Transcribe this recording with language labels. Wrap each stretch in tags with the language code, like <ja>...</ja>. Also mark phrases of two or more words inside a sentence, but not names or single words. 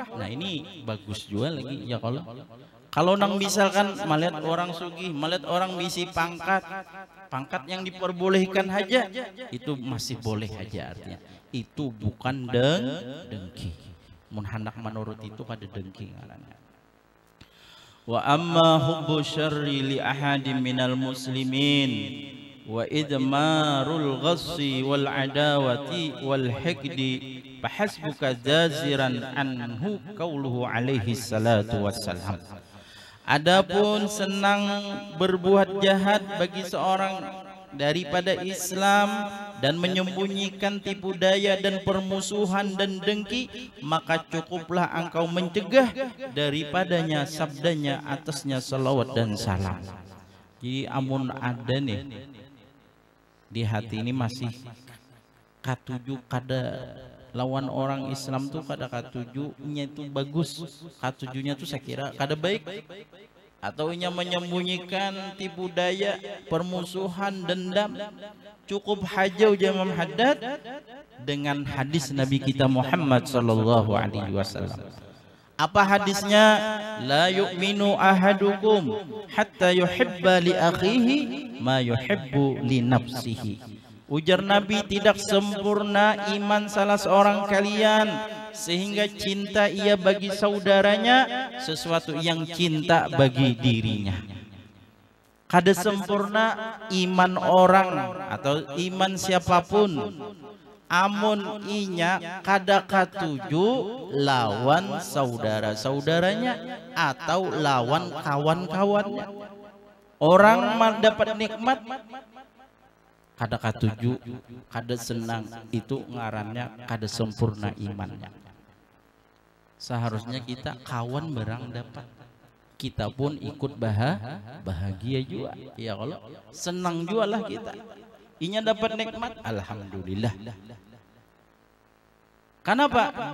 <id>Nah ini bagus juga lagi ya kalau nang misalkan melihat orang sugih, melihat orang bisi pangkat yang diperbolehkan aja itu masih boleh aja artinya. Itu bukan dengki.</id> <bjn>Mun hendak menurut itu kada dengki ngaranna.</bjn> <ar>وأما حب الشر لأحد من المسلمين وإضمار الغش والعداوة والحقد فحسبك زاجرا عنه قوله عليه الصلاة والسلام.</ar> <id>Adapun senang berbuat jahat bagi seorang daripada Islam dan menyembunyikan tipu daya dan permusuhan dan dengki, maka cukuplah engkau mencegah daripadanya sabdanya atasnya salawat dan salam.</id> <bjn>Jadi amun ada nih di hati ini masih katuju kada lawan orang Islam tuh kada katujunya itu bagus, katujunya tuh saya kira kada baik, atau nya menyembunyikan tipu daya, permusuhan, dendam, cukup haja Imam Haddad dengan hadis Nabi kita Muhammad</bjn> <ar>صلى الله عليه وسلم.</ar> <id>Apa hadisnya?</id> <ar>لا يؤمن أحدكم حتى يحب لأخيه ما يحب لنفسه.</ar> <id>Ujar Nabi, tidak sempurna iman salah seorang kalian sehingga cinta ia bagi saudaranya sesuatu yang cinta bagi dirinya.</id> <bjn>Kada sempurna iman orang atau iman siapapun amun inya kada katuju lawan saudara-saudaranya atau lawan kawan-kawannya. Orang dapat nikmat kada katuju, kada senang, itu ngarannya kada sempurna imannya.</bjn> <id>Seharusnya kita kawan barang dapat, kita pun ikut bahagia juga.</id> <ar>يا الله,</ar> <id>senang juga lah kita. Inya dapat nikmat, alhamdulillah. Kenapa?</id>